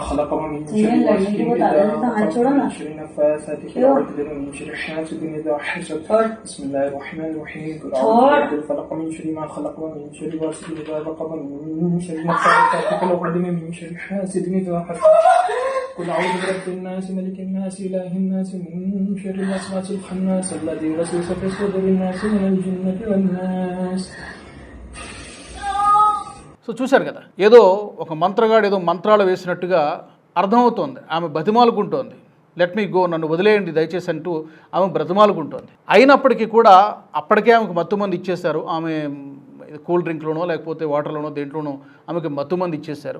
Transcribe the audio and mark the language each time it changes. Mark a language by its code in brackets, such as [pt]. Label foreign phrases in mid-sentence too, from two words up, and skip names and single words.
[ar] خلق ومن شر غاسق إذا وقب ومن شر النفاثات في العقد ومن شر حاسد إذا حسد بسم الله الرحمن الرحيم قل أعوذ برب الفلق من شر ما خلق ومن شر غاسق إذا وقب ومن شر النفاثات في العقد ومن شر حاسد إذا حسد قل أعوذ برب الناس ملك الناس إله الناس من شر الوسواس الخناس الذي يوسوس في صدور الناس من الجنة والناس. [te] సో చూశారు కదా, ఏదో ఒక మంత్రగాడు ఏదో మంత్రాలు వేసినట్టుగా అర్థమవుతోంది. ఆమె బతిమాలుకుంటోంది, [en] let me go, [te] నన్ను వదిలేయండి దయచేసి అంటూ ఆమె బ్రతిమాలుకుంటోంది. అయినప్పటికీ కూడా అప్పటికే ఆమెకు మత్తుమంది ఇచ్చేశారు. ఆమె [en] cool drink [te] లేకపోతే వాటర్లోనో దేంట్లోనో ఆమెకి మత్తుమంది ఇచ్చేశారు.